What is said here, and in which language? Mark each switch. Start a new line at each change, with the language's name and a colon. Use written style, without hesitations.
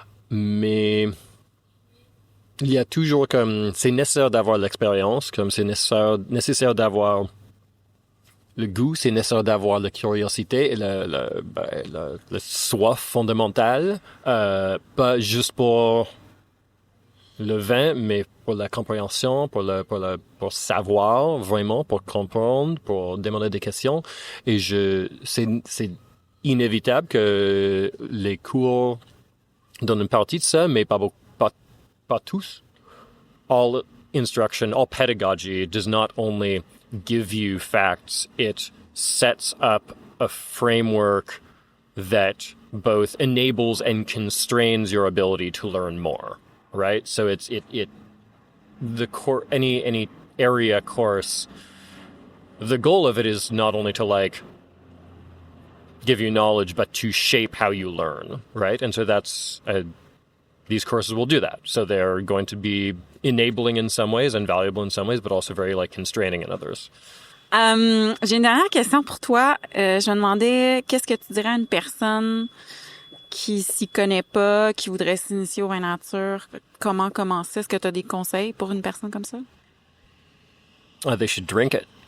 French: Mais il y a toujours comme, c'est nécessaire d'avoir l'expérience, comme c'est nécessaire d'avoir le goût, c'est nécessaire d'avoir la curiosité et le soif fondamentale, pas juste pour le vin, mais pour la compréhension, pour savoir vraiment, pour comprendre, pour demander des questions. Et c'est inévitable que les cours donnent une partie de ça, mais pas tous.
English: All instruction, all pedagogy does not only give you facts, it sets up a framework that both enables and constrains your ability to learn more, right? So any area course, the goal of it is not only to give you knowledge, but to shape how you learn, right? And so these courses will do that. So they're going to be enabling in some ways and valuable in some ways, but also very constraining in others.
French: J'ai une dernière question pour toi. Je me demandais, qu'est-ce que tu dirais à une personne qui s'y connaît pas, qui voudrait s'initier au vin nature? Comment commencer? Est-ce que tu as des conseils pour une personne comme ça?
English: They should drink it.